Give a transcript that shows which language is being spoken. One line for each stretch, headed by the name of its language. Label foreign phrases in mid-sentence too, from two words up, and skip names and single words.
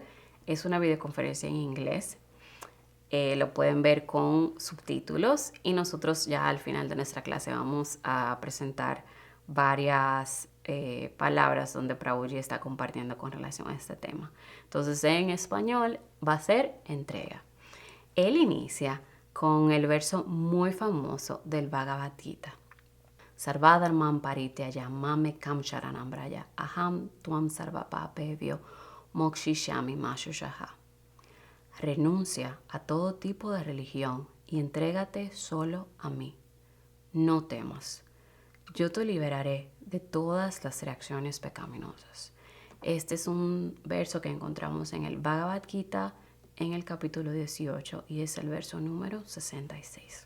Spanish: Es una videoconferencia en inglés. Lo pueden ver con subtítulos y nosotros ya al final de nuestra clase vamos a presentar varias palabras donde Prabhuji está compartiendo con relación a este tema. Entonces en español va a ser entrega. Él inicia con el verso muy famoso del Bhagavad Gita.
Sanskrit: सर्वधर्मान् परित्यज मामे कं शरणं व्रज अहं त्वां सर्व पापेभ्यो मोक्षयिष्यामि मा शुचः.
Spanish: Renuncia a todo tipo de religión y entrégate solo a mí. No temas. Yo te liberaré de todas las reacciones pecaminosas. Este es un verso que encontramos en el Bhagavad Gita en el capítulo 18 y es el verso número 66.